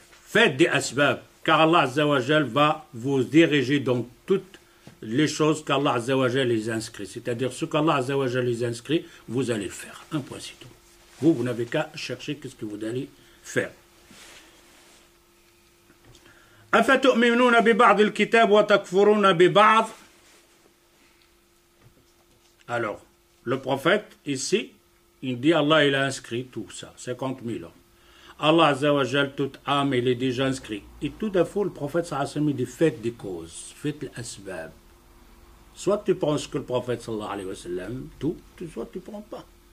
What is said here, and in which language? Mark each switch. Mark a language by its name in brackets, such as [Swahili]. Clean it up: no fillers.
[French] Faites des asbab, car Allah azza wa jalla va vous diriger dans toutes les choses qu'Allah azza wa jalla les inscrit. C'est-à-dire ce qu'Allah azza wa jalla les inscrit, vous allez le faire. Un point, c'est tout. Vous n'avez qu'à chercher qu'est-ce que vous allez faire. [Arabic] أفتؤمنون ببعض الكتاب وتكفرون ببعض. [French] Alors, le prophète, ici, il dit Allah, il a inscrit tout ça, 50 000 ans. Allah Azza wa Jal, toute âme, il est déjà inscrit. Et tout d'un coup, le prophète, sallallahu alayhi wa sallam, dit faites des causes, faites l'asbab. Soit tu prends ce que le prophète, sallallahu alayhi wa sallam, tout, soit tu ne prends pas.